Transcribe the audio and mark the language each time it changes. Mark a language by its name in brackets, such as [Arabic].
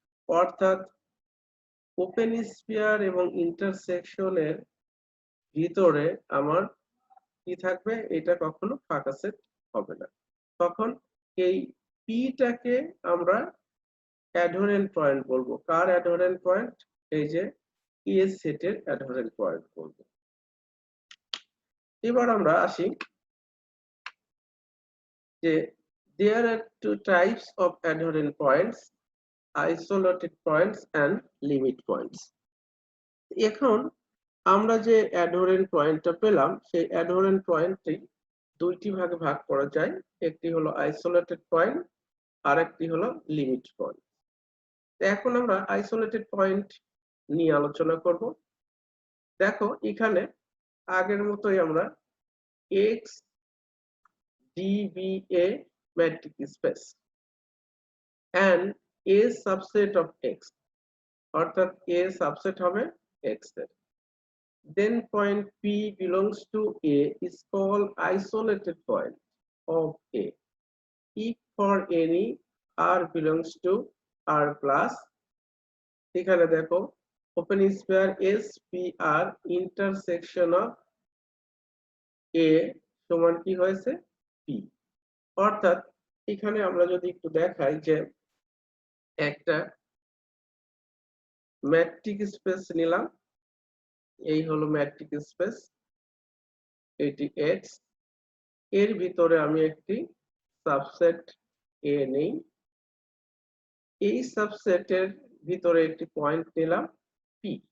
[Bangla] অর্থাৎ open sphere এবং ইন্টারসেকশনের ভিতরে আমার কি থাকবে, এটা কখনো ফাঁকা সেট হবে না। তখন এই পিটাকে আমরা অ্যাডহেরেন্ট পয়েন্ট বলবো। কার অ্যাডহেরেন্ট পয়েন্ট? এই যে এ সেটের অ্যাডহেরেন্ট পয়েন্ট বলবো। এবার আমরা আসি যে [English] there are two types of adherent points, isolated points and limit points. [Bangla] এখন আমরা যে অ্যাডহেরেন্ট পয়েন্টটা পেলাম সেই অ্যাডহেরেন্ট পয়েন্টটি দুইটি ভাগে ভাগ করা যায়। একটি হলো আইসোলেটেড পয়েন্ট আর একটি হলো লিমিট পয়েন্ট। এখন আমরা আইসোলেটেড পয়েন্ট নিয়ে আলোচনা করব। দেখো এখানে আগের মতোই আমরা [English] X be a metric space and a subset of X, [Bangla] অর্থাৎ A সাবসেট হবে X এর। [English] Then point P belongs to A is called isolated point of A if for any R belongs to R plus, [Bangla] এখানে দেখো open sphere SPR intersection of A সমান কি হয়েছে P। অর্থাৎ এখানে আমরা যদি একটু দেখাই যে একটা ম্যাট্রিক স্পেস নিলাম, এই হলো ম্যাট্রিক স্পেস, এটি X, এর ভিতরে আমি একটি সাবসেট A নেই, এই সাবসেটের ভিতরে একটি পয়েন্ট নিলাম P।